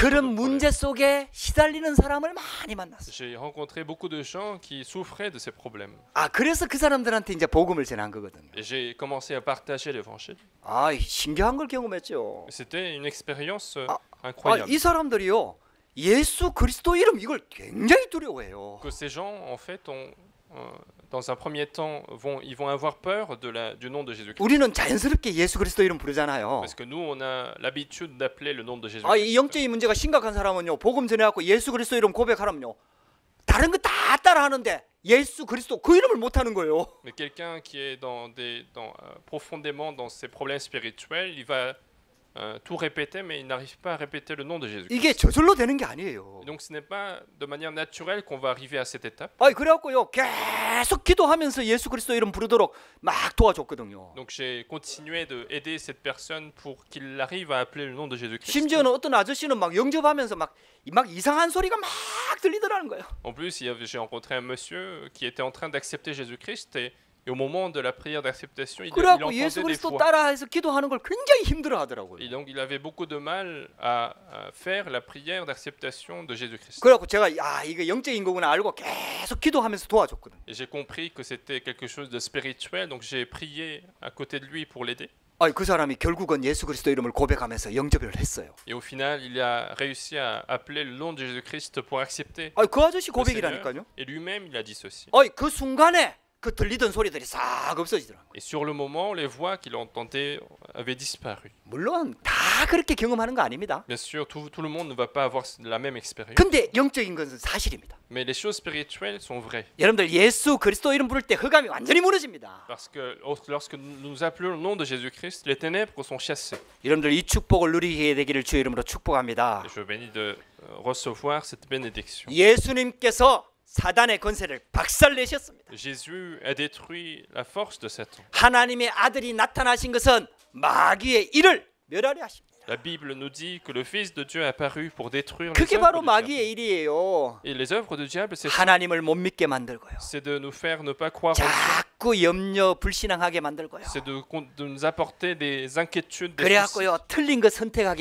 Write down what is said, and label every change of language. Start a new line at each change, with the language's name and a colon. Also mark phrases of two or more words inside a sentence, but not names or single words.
Korean: 그런
French: genre de
Korean: 문제
French: problèmes.
Korean: 속에 시달리는 사람을 많이 만났어요.
French: J'ai rencontré beaucoup de gens qui souffraient de ces problèmes.
Korean: 아 그래서 그 사람들한테 이제 복음을 전한 거거든요.
French: Et j'ai commencé à partager l'évangile.
Korean: 아 신기한 걸 경험했죠.
French: C'était une expérience 아, incroyable.
Korean: 이 사람들이요 예수 그리스도 이름 이걸 굉장히 두려워해요.
French: Que ces gens, en fait, dans un premier temps, ils vont avoir peur du nom de Jésus-Christ.
Korean: 우리는 자연스럽게 예수 그리스도 이름 부르잖아요.
French: Parce que nous, on a l'habitude d'appeler le nom de Jésus-Christ.
Korean: 아, 이 영적인 문제가 심각한 사람은요 복음 전해갖고 예수 그리스도 이름 고백하라면요 다른 거 다 따라하는데 예수 그리스도 그 이름을 못하는 거예요.
French: Mais quelqu'un qui est profondément dans ses problèmes spirituels, il va tout répéter, mais il n'arrive pas à répéter le nom de Jésus.
Korean: 이게 저절로 되는 게 아니에요.
French: Et donc ce n'est pas de manière naturelle qu'on va arriver à cette étape.
Korean: 아, 그래갖고요 계속 기도하면서 예수 그리스도 이름 부르도록 막 도와줬거든요.
French: Donc j'ai continué d'aider cette personne pour qu'il arrive à appeler le nom de Jésus-Christ.
Korean: 심지어는 어떤 아저씨는 막 영접하면서 막 이상한 소리가 막 들리더라는 거예요.
French: En plus, j'ai rencontré un monsieur qui était en train d'accepter Jésus-Christ et au moment de la prière d'acceptation, il
Korean: 그래갖고
French: entendait
Korean: 예수
French: des
Korean: 그리스도
French: voix.
Korean: 따라해서 기도하는 걸 굉장히 힘들어하더라고요.
French: Et donc il avait beaucoup de mal à faire la prière d'acceptation de Jésus-Christ.
Korean: 그래갖고 제가 이거 영적인 거구나 알고 계속 기도하면서 도와줬거든요.
French: Et j'ai compris que c'était quelque chose de spirituel, donc j'ai prié à côté de lui pour l'aider.
Korean: 그 사람이 결국은 예수 그리스도 이름을 고백하면서 영접을 했어요.
French: Et au final, il a réussi à appeler le nom de Jésus-Christ pour accepter
Korean: 그 아저씨
French: le Seigneur.
Korean: 고백이라니까요.
French: Et lui-même, il a dit ceci.
Korean: 그 순간에 그 들리던 소리들이 싹 없어지더라고요.
French: Et sur le moment, les voix qu'il entendait avaient disparu.
Korean: 물론 다 그렇게 경험하는 거 아닙니다.
French: Bien sûr, tout le monde ne va pas avoir la même expérience.
Korean: 근데 영적인 것은 사실입니다.
French: Mais les choses spirituelles sont vraies.
Korean: 여러분들 예수 그리스도 이름 부를 때 흑암이 완전히 무너집니다.
French: Parce que lorsque nous appelons le nom de Jésus-Christ, les ténèbres sont chassées.
Korean: 여러분들 이 축복을 누리게 되기를 주의 이름으로 축복합니다.
French: Et je bénis de recevoir cette bénédiction.
Korean: 예수님께서 사단의 권세를 박살내셨습니다.
French: Jésus a détruit la force de Satan.
Korean: 하나님의 아들이 나타나신 것은 마귀의 일을 멸하려 하십니다.
French: La Bible nous dit que le Fils de Dieu est apparu pour détruire les
Korean: 그게
French: œuvres
Korean: 바로
French: du
Korean: 마귀의
French: diable.
Korean: 일이에요.
French: Et les œuvres du diable, c'est
Korean: 하나님을 못 믿게 만들고요.
French: de nous faire ne pas croire en Dieu.
Korean: 자꾸 염려 불신앙하게 만들고요.
French: C'est de nous apporter des inquiétudes, des soucis,
Korean: 그래갖고요 틀린 거 선택하게